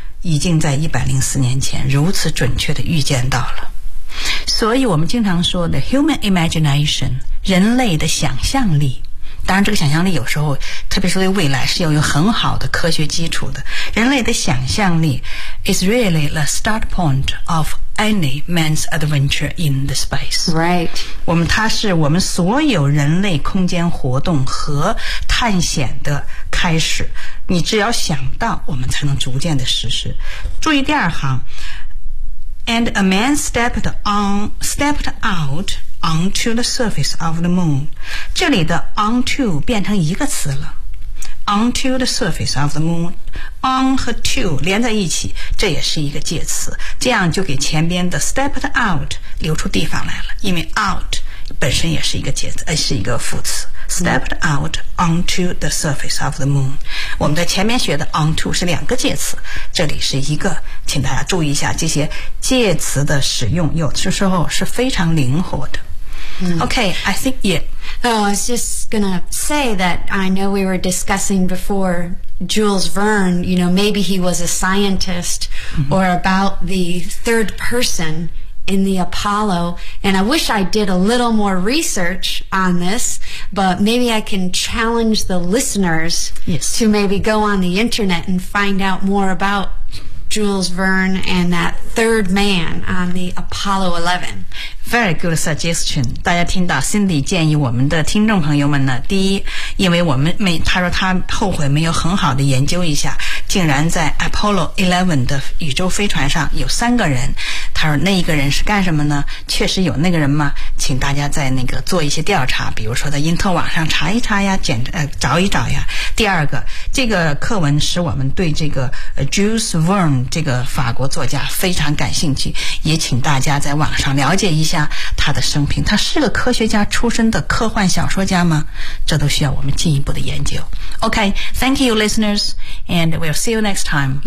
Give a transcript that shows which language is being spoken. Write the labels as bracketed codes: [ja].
[zh] 已经在104年前如此准确地预见到了。所以我们经常说的 [en] human imagination, [zh] 人类的想象力。当然这个想象力有时候特别是对未来是要有很好的科学基础的。人类的想象力 [en] is really the start point of any man's adventure in the space. Right. [zh] 我们它是我们所有人类空间活动和探险的开始。你只要想到我们才能逐渐的实施。注意第二行 [en] And a man stepped out onto the surface of the moon [zh] 这里的 onto 变成一个词了 onto the surface of the moon on 和 to 连在一起这也是一个介词这样就给前边的 stepped out 留出地方来了因为 out 本身也是一个介词是一个副词 [en] Stepped out onto the surface of the moon. [zh] 我们在前面学的 onto 是两个介词，这里是一个，请大家注意一下这些介词的使用，有的时候是非常灵活的。 [en] Okay, I think yeah. Oh, I was just gonna say that I know we were discussing before Jules Verne. You know, maybe he was a scientist or about the third person. In the Apollo, and I wish I did a little more research on this, but maybe I can challenge the listeners、 yes. to maybe go on the internet and find out more about Jules Verne and that third man on the Apollo 11. Very good suggestion. [zh] 大家听到 Cindy 建议我们的听众朋友们呢，第一，因为我们没，他说他后悔没有很好的研究一下，竟然在 Apollo 11的宇宙飞船上有三个人。他说那一个人是干什么呢确实有那个人吗请大家在那个做一些调查比如说在因特网上查一查呀简、找一找呀第二个这个课文使我们对这个 Jules Verne 这个法国作家非常感兴趣也请大家在网上了解一下他的生平他是个科学家出身的科幻小说家吗这都需要我们进一步的研究 OK [en] Thank you listeners and we'll see you next time